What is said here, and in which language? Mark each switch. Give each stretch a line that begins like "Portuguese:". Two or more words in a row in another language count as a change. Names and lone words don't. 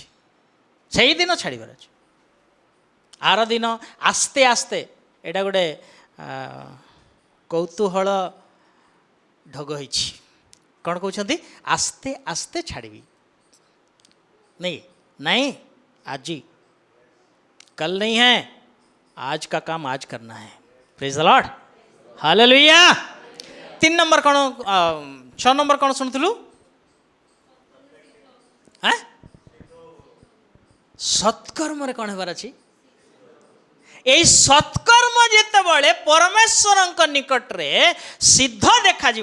Odia: ସେଇଦିନ ଛାଡ଼ିବାର ଅଛି। ଆର ଦିନ ଆସ୍ତେ ଆସ୍ତେ, ଏଇଟା ଗୋଟେ କୌତୂହଳ ଢଗ ହେଇଛି। କ'ଣ କହୁଛନ୍ତି? ଆସ୍ତେ ଆସ୍ତେ ଛାଡ଼ିବି। नहीं, ଆଜି,
Hindi: कल नहीं है, आज का काम आज करना है।
English: praise the Lord, hallelujah. 3
Odia: नंबर କ'ଣ? 6 नंबर କ'ଣ ଶୁଣୁଥିଲୁ? ସତ୍କର୍ମରେ କ'ଣ ହେବାର ଅଛି? এই ସତ୍କର୍ମ ଯେତେବେଳେ ପରମେଶ୍ୱରଙ୍କ ନିକଟରେ ସିଦ୍ଧ ଦେଖାଯିବ।